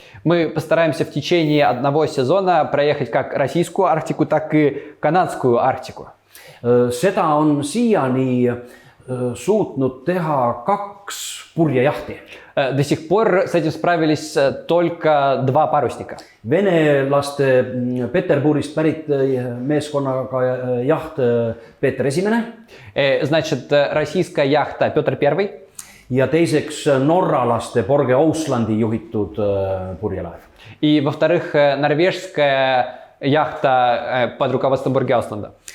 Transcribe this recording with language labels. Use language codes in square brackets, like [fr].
[ru] Мы постараемся в течение одного сезона проехать как российскую Арктику, так и канадскую Арктику. [et] Seda on siiani suutnud teha 2 purjejahti. [ru] До сих пор с этим справились только 2 парусника. [et] Venelaste Peterburist pärit meeskonnaga jaht Peeter I [ru] Значит, российская яхта Петр I [et] ja teiseks norralaste Borge Ouslandi juhitud purjelaev. [ru] и, во-вторых, норвежская яхта под руководством Бургеаусланда.